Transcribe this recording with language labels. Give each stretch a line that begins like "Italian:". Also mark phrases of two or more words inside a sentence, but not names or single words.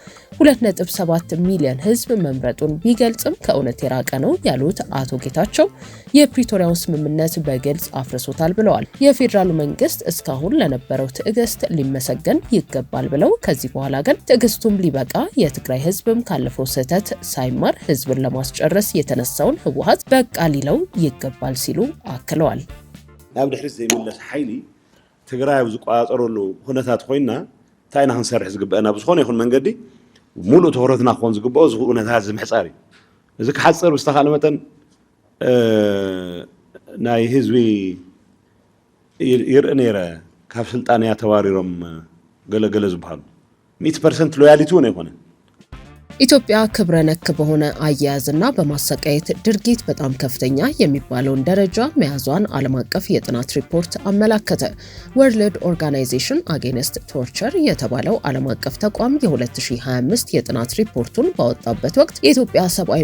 Amharic: 2.7 ሚሊዮን ህዝብ መምረጡን ቢገልጽም ከእውነት የራቀ ነው ያሉት አቶ ጌታቸው የፕሪቶሪያው ስምምነት በግልጽ አፍርሶታል ብለዋል። የፌዴራሉ መንግስት እስካሁን ለነበረው ትዕግስት ሊመሰገን ይገባል ብለው ከዚህ በኋላ ግን ትዕግስቱም ሊበቃ የትግራይ ህዝብም ካለፈው ስህተት ሳይማር ህዝብን ለማስጨረስ የተነሳውን ህወሓት በቃ ሊለው ይገባል ሲሉ አክለዋል።
Tigrinya: ናብ ድሕሪት ዘይመለስ ኃይሊ ትግራይ ዝቋፀረሉ ሁነታት ኮይና ታይና ክንሰርሕ ዝግበአና ብዝኾነ ይኹን መንገዲ ሙሉእ ትኩረትና ክኾን ዝግብኦ እዚ ኩነታት ዝምሕፃር እዩ። እዚ ክሓፅር ብዝተኻእለ መጠን ናይ ህዝቢ ይርኢ ነይረ ካብ ስልጣን እያ ተባሪሮም ገለገለ ዝበሃሉ 100% ሎያሊቲ እውን ኣይኮነን
Amharic: ኢትዮጵያ ክብረ ነክ በሆነ አያያዝና በማሰቃየት ድርጊት በጣም ከፍተኛ የሚባለውን ደረጃ መያዟን ዓለም አቀፍ የጥናት ሪፖርት አመላከተ። ወርልድ ኦርጋናይዜሽን አጌንስት ቶርቸር የተባለው ዓለም አቀፍ ተቋም የ2025 የጥናት ሪፖርቱን ባወጣበት ወቅት የኢትዮጵያ ሰብአዊ